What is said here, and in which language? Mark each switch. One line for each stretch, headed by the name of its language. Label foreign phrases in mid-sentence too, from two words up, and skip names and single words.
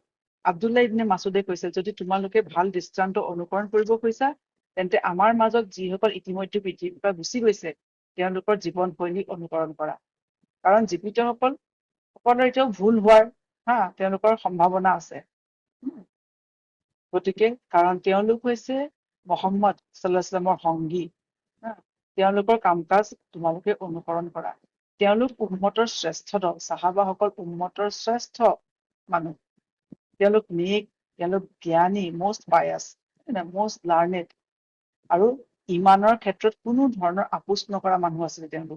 Assamese: আব্দুল্লাহ ইবনে মাছুদে কৈছে, যদি তোমালোকে ভাল দৃষ্টান্ত অনুকৰণ কৰিব খুজিছা, তেন্তে আমাৰ মাজত যিসকল ইতিমধ্যে পৃথিৱীৰ পৰা গুচি গৈছে, তেওঁলোকৰ জীৱনশৈলী অনুকৰণ কৰা। কাৰণ জীৱিতসকলৰ এতিয়াও ভুল হোৱাৰ তেওঁলোকৰ সম্ভাৱনা আছে। গতিকে কাৰণ তেওঁলোক হৈছে মুহাম্মদ
Arabic: صلى الله عليه وسلم
Assamese: সংগী। তেওঁলোকৰ কাম কাজ তোমালোকে অনুকৰণ কৰা। তেওঁলোক উম্মতৰ শ্ৰেষ্ঠ দল। চাহাবাসকল উম্মতৰ শ্ৰেষ্ঠ মানুহ। তেওঁলোক নেক, তেওঁলোক জ্ঞানী,
English: most pious, most learned,
Assamese: আৰু ইমানৰ ক্ষেত্ৰত কোনো ধৰণৰ আপোচ নকৰা মানুহ আছিলে তেওঁলোক।